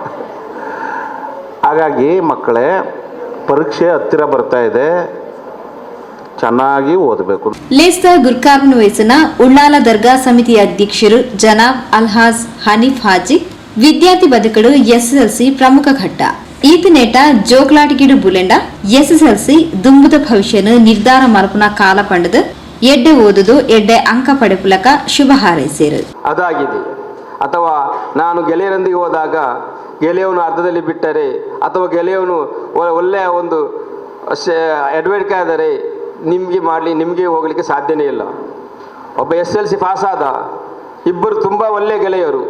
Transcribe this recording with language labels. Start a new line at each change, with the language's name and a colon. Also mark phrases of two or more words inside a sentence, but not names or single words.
Kannada: ಹಾಗಾಗಿ ಮಕ್ಕಳೇ, ಪರೀಕ್ಷೆ ಹತ್ತಿರ ಬರ್ತಾ ಇದೆ, ಚೆನ್ನಾಗಿ ಓದಬೇಕು.
Tulu: ಲೇಸ್ತ ಗುರ್ಕಾರ್ನ್ ವಯಸ್ಸಿನ ಉಳ್ಳಾಲ ದರ್ಗಾ ಸಮಿತಿ ಅಧ್ಯಕ್ಷರು ಜನಾಬ್ ಅಲ್ಹಾಜ್ ಹನೀಫ್ ಹಾಜಿ ವಿದ್ಯಾರ್ಥಿ ಬದುಕಡು SSLC ಪ್ರಮುಖ ಘಟ್ಟ ಈತನೇಟ ಜೋಕ್ಲಾಟಿಗಿಡು ಬುಲೆಂಡ SSLC ದುಂಬುದ ಭವಿಷ್ಯನು ನಿರ್ಧಾರ ಮಲ್ಪುನ ಕಾಲ ಪಂಡದು ಎಡ್ಡೆ ಓದುದು ಎಡ್ಡೆ ಅಂಕ ಪಡೆಪುಲಕ ಶುಭ ಹಾರೈಸಿರು.
Kannada: ಅದಾಗಿದೆ. ಅಥವಾ ನಾನು ಗೆಳೆಯರೊಂದಿಗೆ ಹೋದಾಗ ಗೆಳೆಯವನು ಅರ್ಧದಲ್ಲಿ ಬಿಟ್ಟರೆ ಅಥವಾ ಗೆಳೆಯವನು ಒಳ್ಳೆಯ ಒಂದು ಅಡ್ವೈಟ್ ಆದರೆ ನಿಮಗೆ ಹೋಗಲಿಕ್ಕೆ ಸಾಧ್ಯನೇ ಇಲ್ಲ. ಒಬ್ಬ SSLC ಪಾಸ್ ಆದ, ಇಬ್ಬರು ತುಂಬ ಒಳ್ಳೆಯ ಗೆಳೆಯರು.